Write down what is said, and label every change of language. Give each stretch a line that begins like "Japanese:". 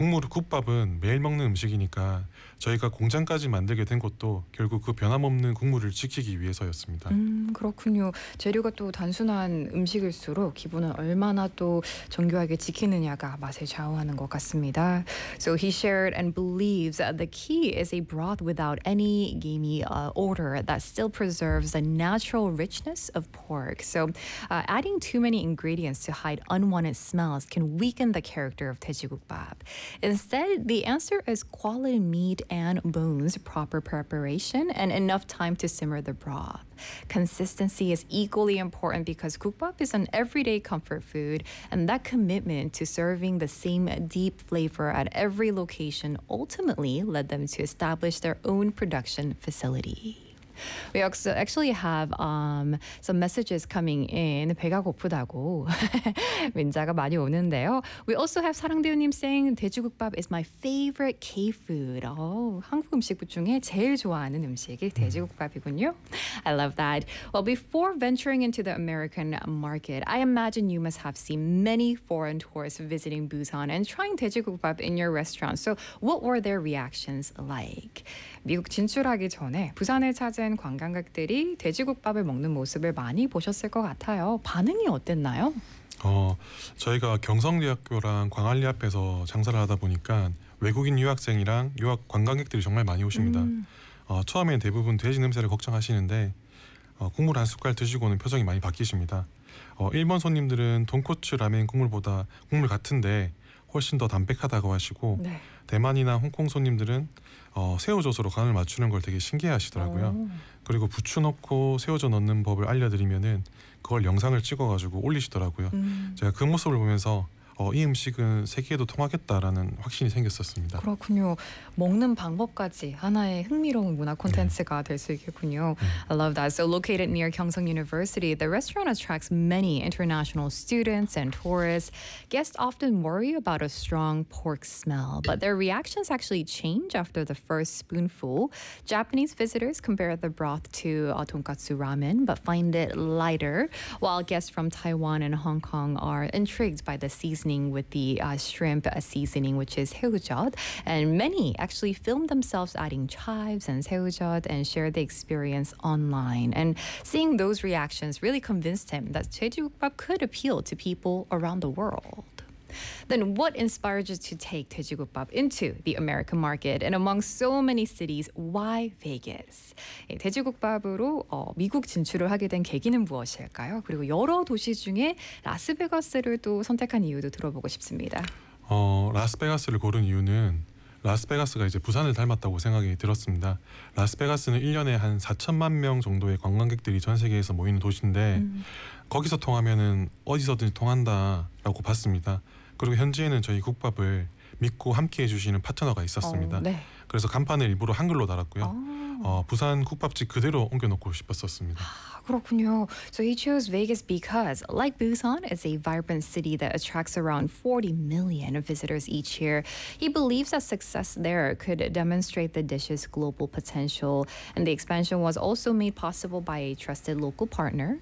Korean: 국밥은 매일 먹는 음식이니까 저희가 공장까지 만들게 된 것도 결국 그 변함없는 국물을 지키기 위해서였습니다. 그렇군요. 재료가 또 단순한 음식일수록 기본은 얼마나 또 정교하게 지키느냐가 맛에 좌우하는 것 같습니다.
English: So he shared and believes that the key is a broth without any gamey odor that still preserves the natural richness of pork. So adding too many ingredients to hide unwanted smells can weaken the character of 돼지국밥. Instead, the answer is quality meat and bones, proper preparation, and enough time to simmer the broth. Consistency is equally important because gukbap is an everyday comfort food, and that commitment to serving the same deep flavor at every location ultimately led them to establish their own production facility. We actually have some messages coming in.
Korean: 배가 고프다고 문자가 많이 오는데요.
English: We also have 사랑대우님 saying 돼지국밥 is my favorite K-food.
Korean: Oh, 한국 음식 중에 제일 좋아하는 음식이 돼지국밥이군요.
English: I love that. Well, before venturing into the American market, I imagine you must have seen many foreign tourists visiting Busan and trying 돼지국밥 in your restaurant. So what were their reactions like?
Korean: 미국 진출하기 전에 부산에 찾은 관광객들이 돼지국밥을 먹는 모습을 많이 보셨을 것 같아요. 반응이 어땠나요? 저희가 경성대학교랑 광안리 앞에서 장사를 하다 보니까 외국인 유학생이랑 유학 관광객들이 정말 많이 오십니다. 처음엔 대부분 돼지 냄새를 걱정하시는데 국물 한 숟갈 드시고는 표정이 많이 바뀌십니다. 일본 손님들은 돈코츠 라멘 국물보다 국물 같은데 훨씬 더 담백하다고 하시고 네. 대만이나 홍콩 손님들은 새우젓으로 간을 맞추는 걸 되게 신기해하시더라고요. 그리고 부추 넣고 새우젓 넣는 법을 알려드리면은 그걸 영상을 찍어가지고 올리시더라고요. 제가 그 모습을 보면서 이 음식은 세계에도 통하겠다라는 확신이 생겼었습니다. 그렇군요. 먹는 방법까지 하나의 흥미로운 문화 콘텐츠가 될 수 있겠군요.
English: I love that. So located near Gyeongseong University, the restaurant attracts many international students and tourists. Guests often worry about a strong pork smell, but their reactions actually change after the first spoonful. Japanese visitors compare the broth to tonkatsu ramen, but find it lighter, while guests from Taiwan and Hong Kong are intrigued by the seasoning. Seasoning with the shrimp seasoning, which is 새우젓, and many actually filmed themselves adding chives and 새우젓 and shared the experience online. And seeing those reactions really convinced him that 돼지국밥 could appeal to people around the world. Then what inspired you to take 돼지국밥 into the American market? And among so many cities, why Vegas?
Korean: 돼지국밥으로 미국 진출을 하게 된 계기는 무엇일까요? 그리고 여러 도시 중에 라스베가스를 또 선택한 이유도 들어보고 싶습니다. 라스베가스를 고른 이유는 라스베가스가 이제 부산을 닮았다고 생각이 들었습니다. 라스베가스는 1년에 한 4천만 명 정도의 관광객들이 전 세계에서 모이는 도시인데 거기서 통하면은 어디서든지 통한다라고 봤습니다. 그리고 현지에는 저희 국밥을 믿고 함께 해주시는 파트너가 있었습니다. 그래서 간판을 일부러 한글로 달았고요. 부산 국밥집 그대로 옮겨놓고 싶었었습니다. 그렇군요.
English: So he chose Vegas because, like Busan, it's a vibrant city that attracts around 40 million visitors each year. He believes that success there could demonstrate the dish's global potential. And the expansion was also made possible by a trusted local partner.